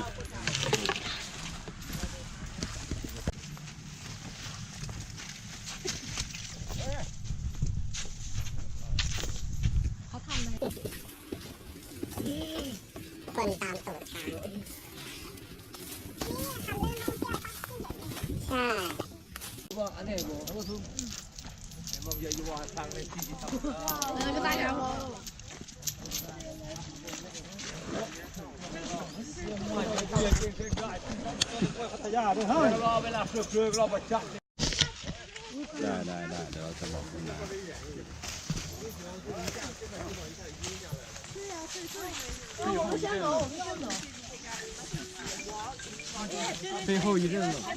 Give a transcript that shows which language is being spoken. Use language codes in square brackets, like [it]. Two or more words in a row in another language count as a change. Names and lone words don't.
[th] คนตามตูดช้างใช่ [zh] 那个大家伙。 [th] ได้เดี๋ยวเราจะบอกคุณนะ [zh] 最后一阵子